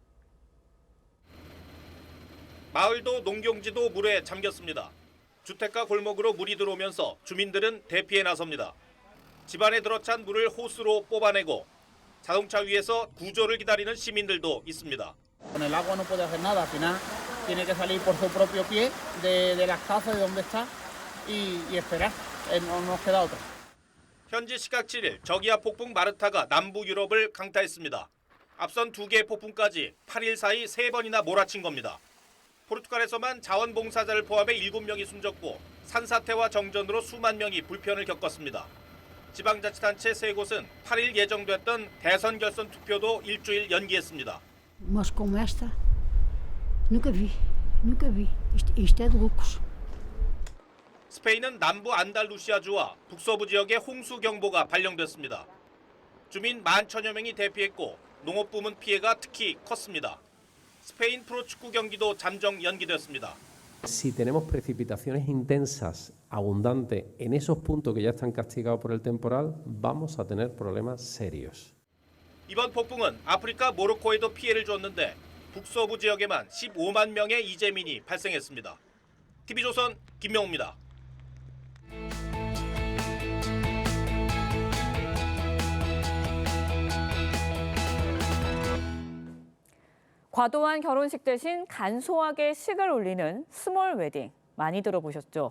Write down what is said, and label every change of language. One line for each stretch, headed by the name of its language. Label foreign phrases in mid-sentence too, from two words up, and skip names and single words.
Korean: 마을도 농경지도 물에 잠겼습니다. 주택가 골목으로 물이 들어오면서 주민들은 대피에 나섭니다. 집안에 들어찬 물을 호스로 뽑아내고 자동차 위에서 구조를 기다리는 시민들도 있습니다.
Spanish: Con el agua no puede hacer nada, al final tiene que salir por su propio pie de la casa de donde está y esperar. No nos queda otra.
Korean: 현지 시각 7일 저기압 폭풍 마르타가 남부 유럽을 강타했습니다. 앞선 2개의 폭풍까지 8일 사이 3번이나 몰아친 겁니다. 포르투갈에서만 자원봉사자를 포함해 7명이 숨졌고 산사태와 정전으로 수만 명이 불편을 겪었습니다. 지방자치단체 3곳은 8일 예정됐던 대선 결선 투표도 일주일 연기했습니다.
Portuguese: Mas como esta, nunca vi. Isto é de loucos.
Korean: 스페인은 남부 안달루시아주와 북서부 지역에 홍수 경보가 발령됐습니다. 주민 11,000여 명이 대피했고 농업부문 피해가 특히 컸습니다. 스페인 프로축구 경기도 잠정 연기됐습니다.
Spanish: Si tenemos precipitaciones intensas, abundantes, en esos puntos que ya están castigados por el temporal, vamos a tener problemas serios.
Korean: 이번 폭풍은 아프리카 모로코에도 피해를 줬는데 북서부 지역에만 15만 명의 이재민이 발생했습니다. TV조선 김명우입니다. 과도한 결혼식 대신 간소하게 식을 올리는 스몰 웨딩 많이 들어보셨죠?